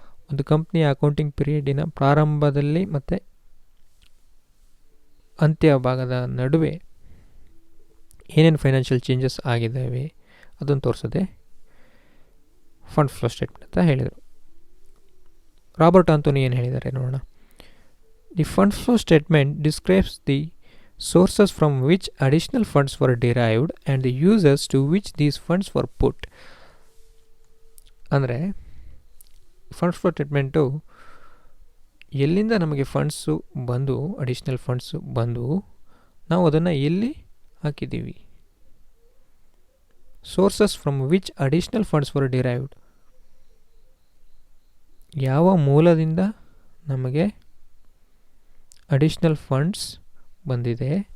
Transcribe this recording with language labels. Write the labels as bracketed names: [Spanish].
[Kannada] ಒಂದು ಕಂಪ್ನಿಯ ಅಕೌಂಟಿಂಗ್ ಪೀರಿಯಡಿನ ಪ್ರಾರಂಭದಲ್ಲಿ ಮತ್ತು ಅಂತ್ಯ ಭಾಗದ ನಡುವೆ ಏನೇನು ಫೈನಾನ್ಷಿಯಲ್ ಚೇಂಜಸ್ ಆಗಿದ್ದಾವೆ ಅದನ್ನು ತೋರಿಸೋದೆ ಫಂಡ್ ಫ್ಲೋ ಸ್ಟೇಟ್ಮೆಂಟ್ ಅಂತ ಹೇಳಿದರು. ರಾಬರ್ಟ್ ಆಂಥೋನಿ ಏನು ಹೇಳಿದ್ದಾರೆ ನೋಡೋಣ. [English] The fund flow statement describes the sources from which additional funds were derived and the users to which these funds were put. [Kannada] ಅಂದರೆ ಫಂಡ್ ಫ್ಲೋ ಸ್ಟೇಟ್ಮೆಂಟು ಎಲ್ಲಿಂದ ನಮಗೆ ಫಂಡ್ಸು ಬಂದು, additional funds ಬಂದು ನಾವು ಅದನ್ನು ಎಲ್ಲಿ ಹಾಕಿದ್ದೀವಿ. [English] sources from which additional funds were derived, [Kannada] ಯಾವ ಮೂಲದಿಂದ ನಮಗೆ ಅಡಿಷ್ನಲ್ ಫಂಡ್ಸ್ ಬಂದಿದೆ.